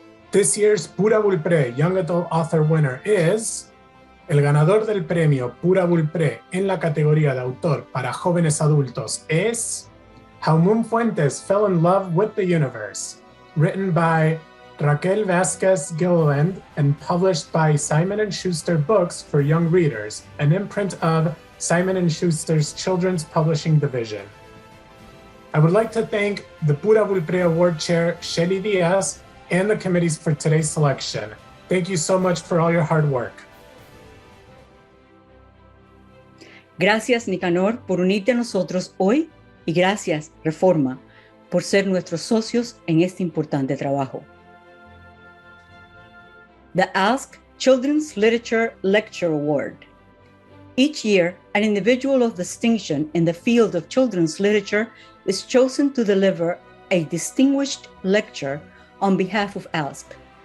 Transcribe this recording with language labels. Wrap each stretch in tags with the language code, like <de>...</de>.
<en>This year's Pura Belpré Young Adult Author winner is</en> <es>el ganador del premio Pura Belpré en la categoría de autor para jóvenes adultos es</es> <en>How Moon Fuentes Fell in Love with the Universe, written by Raquel Vasquez Gilliland and published by Simon & Schuster Books for Young Readers, an imprint of Simon & Schuster's Children's Publishing Division. I would like to thank the Pura Belpré Award Chair, Shelly Diaz, and the committees for today's selection. Thank you so much for all your hard work.</en> <es>Gracias, Nicanor, por unirte a nosotros hoy y gracias, Reforma, por ser nuestros socios en este importante trabajo.</es> <en>The Ask Children's Literature Lecture Award. Each year, an individual of distinction in the field of children's literature is chosen to deliver a distinguished lecture on behalf of ASK.</en>